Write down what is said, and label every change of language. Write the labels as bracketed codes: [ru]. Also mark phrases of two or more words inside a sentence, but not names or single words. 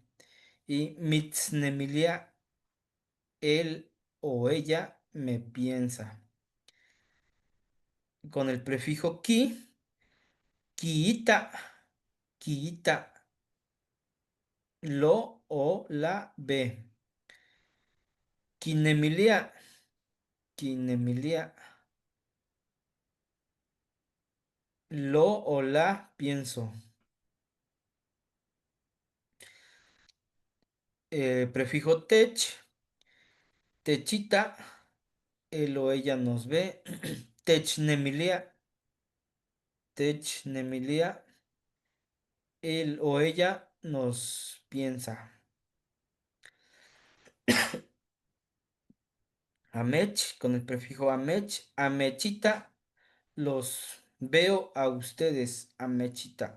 [es] Y mitznemilia, él o ella me piensa. Con el prefijo ki, [nah] kiita, kiita, [es] lo o la ve. [nah] Kinemilia, kinemilia, [es] lo o la pienso. Prefijo tech, techita, él o ella nos ve. [nah] Technemilia, technemilia, [es] él o ella nos piensa. Amech, con el prefijo amech, amechita, los veo a ustedes, amechita.